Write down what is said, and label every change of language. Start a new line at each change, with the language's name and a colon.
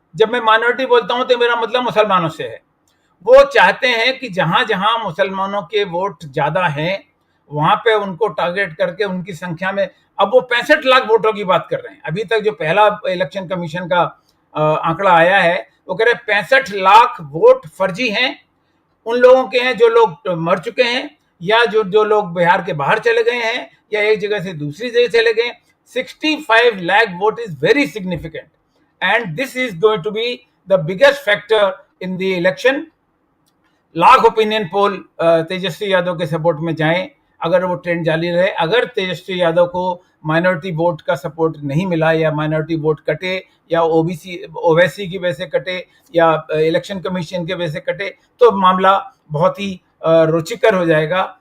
Hindi: जब मैं माइनॉरिटी बोलता हूं तो मेरा मतलब मुसलमानों से है। वो चाहते हैं कि जहां जहां मुसलमानों के वोट ज्यादा हैं वहां पे उनको टारगेट करके उनकी संख्या में, अब वो 65 लाख वोटों की बात कर रहे हैं। अभी तक जो पहला इलेक्शन कमीशन का आंकड़ा आया है वो कह रहे हैं 65 लाख वोट फर्जी हैं, उन लोगों के हैं जो लोग मर चुके हैं या जो लोग बिहार के बाहर चले गए हैं या एक जगह से दूसरी जगह चले गए।
English: 65 lakh vote is very significant and this is going to be the biggest factor in the election.
Hindi: Lakh opinion poll Tejashwi Yadav के सपोर्ट में जाएं अगर वो ट्रेंड जारी रहे। अगर तेजस्वी यादव को माइनॉरिटी वोट का सपोर्ट नहीं मिला या माइनॉरिटी वोट कटे या ओवैसी की वजह से कटे या इलेक्शन कमीशन के वजह से कटे तो मामला बहुत ही रुचिकर हो जाएगा।